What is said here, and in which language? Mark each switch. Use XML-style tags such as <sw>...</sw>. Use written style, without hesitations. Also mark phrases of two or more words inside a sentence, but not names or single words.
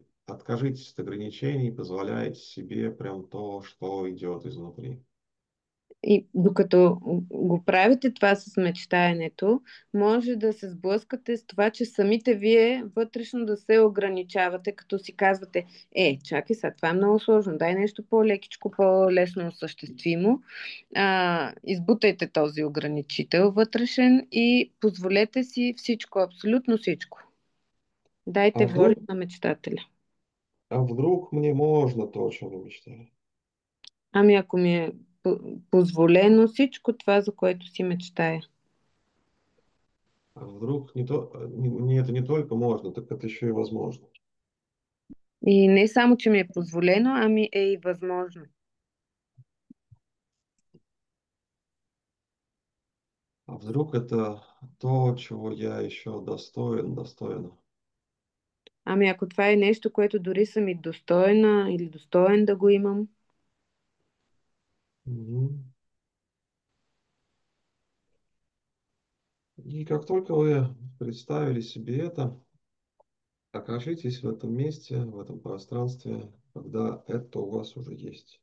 <ru>Откажитесь от ограничений, позволяйте себе прям то, что идет изнутри.</ru> <bg>И докато го правите това с мечтаенето, може да се сблъскате с това, че самите вие вътрешно да се ограничавате, като си казвате, чакай сега, това е много сложно, дай нещо по-лекичко, по-лесно осъществимо. Избутайте този ограничител вътрешен и позволете си всичко, абсолютно всичко. Дайте А воля</bg> <ru>вдруг,</ru> <bg>на мечтателя.</bg> <ru>А вдруг мне можно то, о чем я мечтаю?</ru> <bg>Ами ако ми е позволено всичко това, за което си мечтая.</bg> <ru>А вдруг не то, мне это не только можно, так это еще и возможно.</ru> <bg>И не само, че ми е позволено, ами е и възможно.</bg> <ru>А вдруг это то, чего я еще достоин, достойна?</ru> <bg>Ами ако това е нещо, което дори съм и достойна или достоен да го имам. Мгм.</bg> <ru>И как только вы представили себе это, окажитесь в этом месте, в этом пространстве, когда это у вас уже есть.</ru>